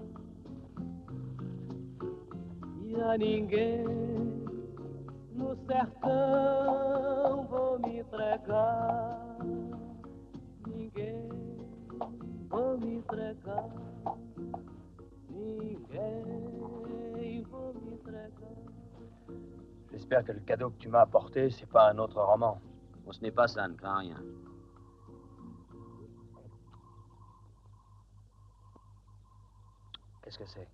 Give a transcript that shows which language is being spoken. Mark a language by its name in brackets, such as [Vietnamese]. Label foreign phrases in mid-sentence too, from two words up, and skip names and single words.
[Portuguese] E a ninguém no sertão vou me entregar, ninguém vou me entregar, ninguém vou me entregar. [French] J'espère que le cadeau que tu m'as apporté, c'est pas un autre roman. Bon, ce n'est pas ça, ne crains rien. Qu'est-ce que c'est?